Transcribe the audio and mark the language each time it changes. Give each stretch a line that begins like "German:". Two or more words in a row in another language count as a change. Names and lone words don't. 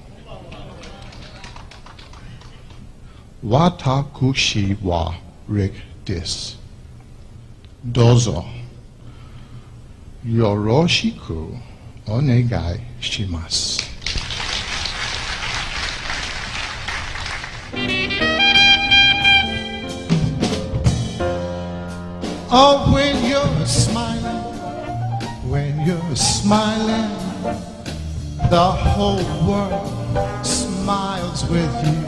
Japanese: 私はリックです. Dozo. よろしくお願いします.
English: Oh, when you're smiling, the whole world smiles with you.